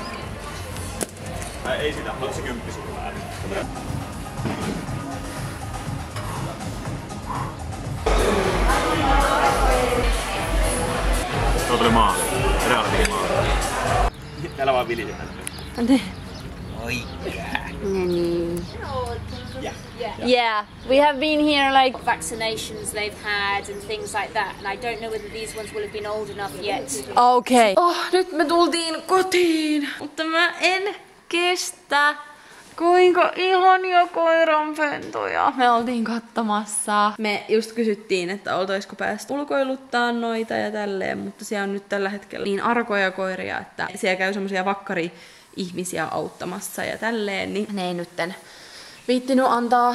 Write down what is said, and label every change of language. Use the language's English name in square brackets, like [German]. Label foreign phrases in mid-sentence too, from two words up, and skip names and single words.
[Finnish] Ei sitä, mutta se 10 sulla ääni. Tuo tuli maali. Reaalisesti maali. Täällä vaan vilisitään. [English] Yeah, we have been here like vaccinations they've had and things like that, and I don't know whether these ones will have been old enough yet. [Finnish] Okei. Nyt me tultiin kotiin, mutta mä en kestä. Kuinka ihania koiranpentuja. Me oltiin katsomassa. Me just kysyttiin, että oltaisiko päästä ulkoiluttaa noita ja tälleen, mutta siellä on nyt tällä hetkellä niin arkoja koiria, että siellä käy semmosia vakkari-ihmisiä auttamassa ja tälleen, niin ne ei nytten viittinyt antaa.